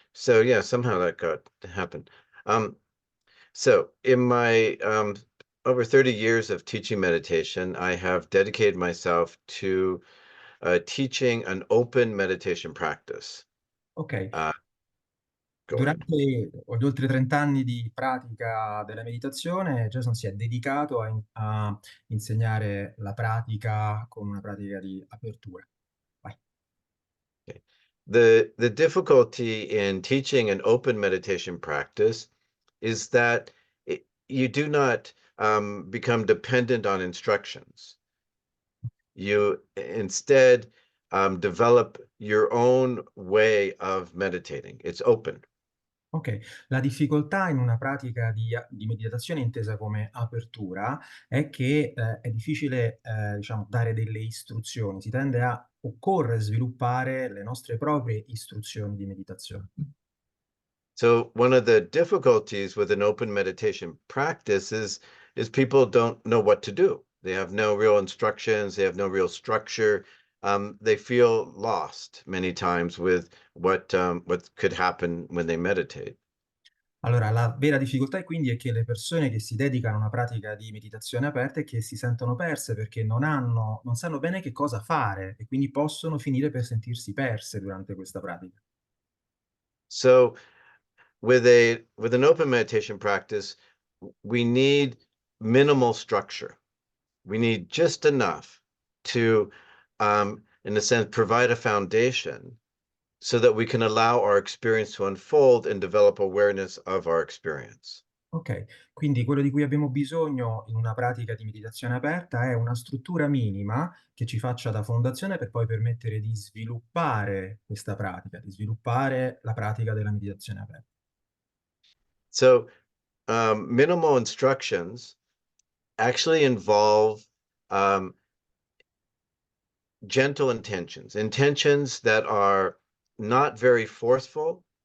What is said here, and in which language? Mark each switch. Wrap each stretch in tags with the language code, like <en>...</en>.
<en>So yeah, somehow that happened. So in my over 30 years of teaching meditation, I have dedicated myself to teaching an open meditation practice. Ok, Go ahead.</en> <it>durante gli oltre 30 anni di pratica della meditazione, Jason si è dedicato a insegnare la pratica con una pratica di apertura. Vai.</it> <en>Okay. The difficulty in teaching an open meditation practice is that you do not become dependent on instructions. You instead develop your own way of meditating. It's open.</en> <it>Ok, la difficoltà in una pratica di meditazione intesa come apertura è che è difficile, diciamo, dare delle istruzioni. Occorre sviluppare le nostre proprie istruzioni di meditazione.</it> <en>So one of the difficulties with an open meditation practice is people don't know what to do. They have no real instructions. They have no real structure. They feel lost many times with what could happen when they meditate.</en> <it>Allora, la vera difficoltà è quindi è che le persone che si dedicano a una pratica di meditazione aperta è che si sentono perse perché non sanno bene che cosa fare e quindi possono finire per sentirsi perse durante questa pratica.</it> <en>So with an open meditation practice, we need minimal structure. We need just enough to, in a sense, provide a foundation so that we can allow our experience to unfold and develop awareness of our experience.</en> <it>Ok, quindi quello di cui abbiamo bisogno in una pratica di meditazione aperta è una struttura minima che ci faccia da fondazione per poi permettere di sviluppare questa pratica, di sviluppare la pratica della meditazione aperta.</it> <en>So, minimal instructions actually involve gentle intentions that are not very forceful.</en>